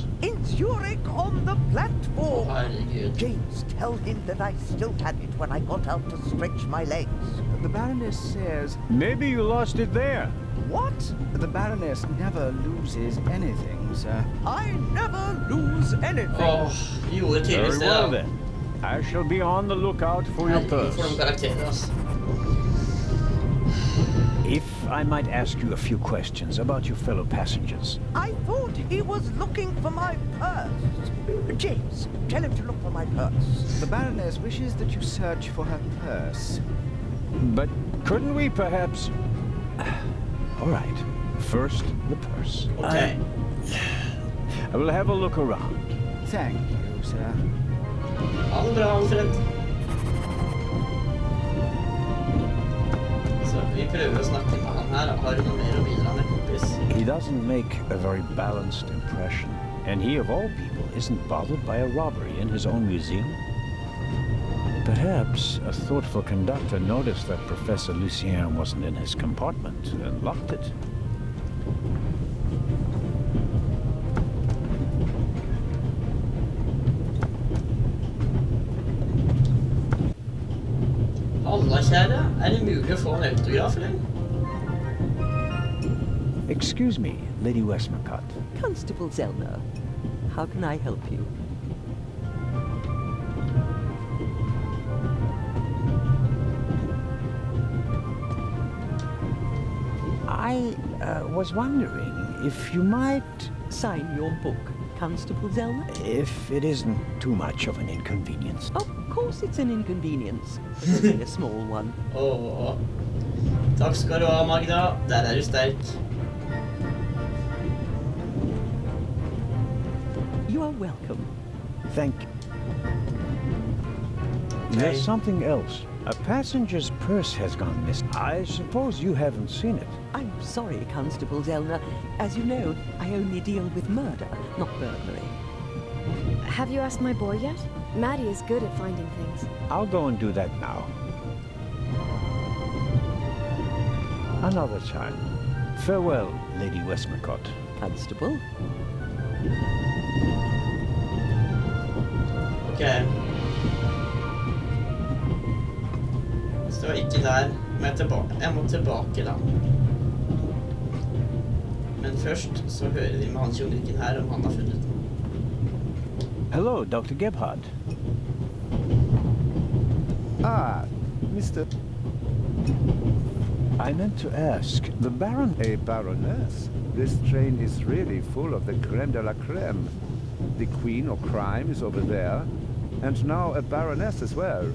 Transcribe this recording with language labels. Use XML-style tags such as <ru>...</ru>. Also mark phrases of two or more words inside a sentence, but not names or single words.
<en>In Zurich on the platform.</en> <no>Herregud.</no> <en>James, tell him that I still had it when I got out to stretch my legs. The Baroness says... Maybe you lost it there. What? The Baroness never loses anything, sir. I never lose anything.</en> <no>Gjorde tydeligvis</no> <en>Very</en> <no>det,</no> <en>well</en> <no>da.</no> <en>then. I shall be on the lookout for your</en> <no>Herregud, for</no> <en>purse.</en> <no>de karakterer, altså.</no> <en>If I might ask you a few questions about your fellow passengers. I thought he was looking for my purse. James, tell him to look for my purse. The Baroness wishes that you search for her purse. But couldn't we perhaps... All right. First, the purse. Okay. I will have a look around. Thank you, sir.</en> <no>Ha det bra, Alfred. Så vi prøver å snakke med han her. Har du noe mer å bidra med, kompis?</no> <en>He doesn't make a very balanced impression. And he, of all people, isn't bothered by a robbery in his own museum. Perhaps a thoughtful conductor noticed that Professor Lucien wasn't in his compartment and locked it.</en> <no>Alla, kjære. Er det mulig å få en autograf, eller?</no> <en>Excuse me, Lady Westmacott. Constable Zellner, how can I help you? I was wondering if you might... Sign your book, Constable Zellner? If it isn't too much of an inconvenience. Of course it's an inconvenience. But only a small one.</en> <no>Takk skal du ha, Magda. Der er du sterk.</no> <en>You are welcome. Thank you. There's something else. A passenger's purse has gone missing. I suppose you haven't seen it. I'm sorry, Constable Zellner. As you know, I only deal with murder, not burglary. Have you asked my boy yet? Maddie is good at finding things. I'll go and do that now. Another time. Farewell, Lady Westmacott. Constable?</en> <no>Ok. Så ikke der. Jeg må tilbake da. Men først så hører vi med han tjongrikken her om han har funnet den.</no> <en>Hello, Dr. Gebhard. Ah, Mr. I meant to ask, the Baron... A baroness? This train is really full of the</en> <fr>creme de la creme.</fr> <en>The queen of crime is over there, and now a baroness as well.</en>